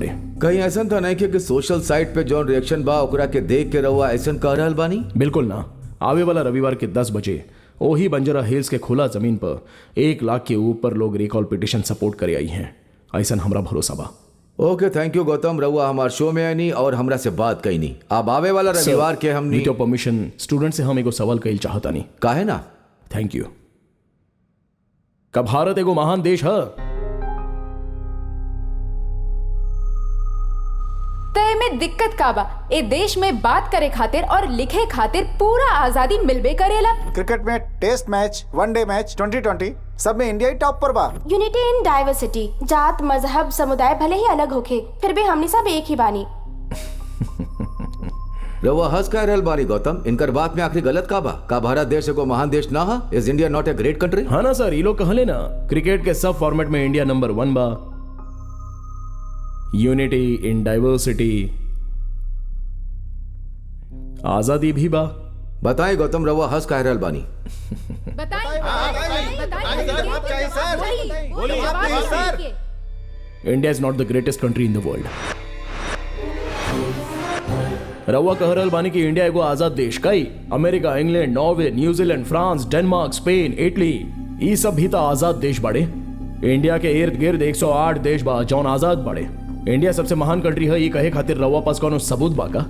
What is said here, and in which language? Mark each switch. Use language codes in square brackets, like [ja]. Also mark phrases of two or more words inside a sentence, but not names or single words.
[bho] कहीं ऐसा तो नहीं कि [en] social site [bho] पे जो रिएक्शन बा ओकरा के देख के रहुआ ऐसा कह रहल बानी? बिल्कुल ना। आवे वाला रविवार के 10 बजे ओही बंजारा हिल्स के खुला जमीन पर 1 लाख के ऊपर लोग [en] recall petition [bho] सपोर्ट करे आई हैं। ऐसा हमरा भरोसा बा। [en] OK, thank you Gautam. [bho] रहुआ हमारे शो में आनी और हमरा से बात कही नहीं। अब आवे वाला रविवार के हमनी [en] with your permission [bho] स्टूडेंट से हम एगो सवाल कइल चाहता नहीं। काहे ना? [en] thank you. [bho] का भारत एगो महान देश है? तय में दिक्कत का बा? ए देश में बात करे खातिर और लिखे खातिर पूरा आजादी मिलबे करेला। क्रिकेट में [en] test match, one-day match, [bho] 2020 सब में इंडिया ही टॉप पर बा। [en] Unity in diversity. [bho] जात मजहब समुदाय भले ही अलग होखे, फिर भी हमनी सब एक ही बानी। रहुआ हंस कह रहल बानी गौतम। इनकर बात में आखिरी गलत का बा? का भारत देश एगो महान देश ना हा? [en] Is India not a great country? [bho] हाँ ना सर, ये लोग कहले ना क्रिकेट के सब फॉर्मेट में इंडिया नंबर 1 बा। [en] unity in diversity, [bho] आजादी भी बा। बताए गौतम, रहुआ हंस कह रहल बानी। [en] India is not the greatest country in the world. [bho] रहुआ कह रहल बानी कि इंडिया एगो आजाद देश। कई अमेरिका, इंग्लैंड, नॉर्वे, न्यूजीलैंड, फ्रांस, डेनमार्क, स्पेन, इटली, ये सब भी तो आजाद देश बाड़े। इंडिया के इर्द गिर्द 108 देश बा जौन आजाद बाड़े। इंडिया सबसे महान कंट्री है ये कहे खातिर रहुआ पास कोनो सबूत बा का?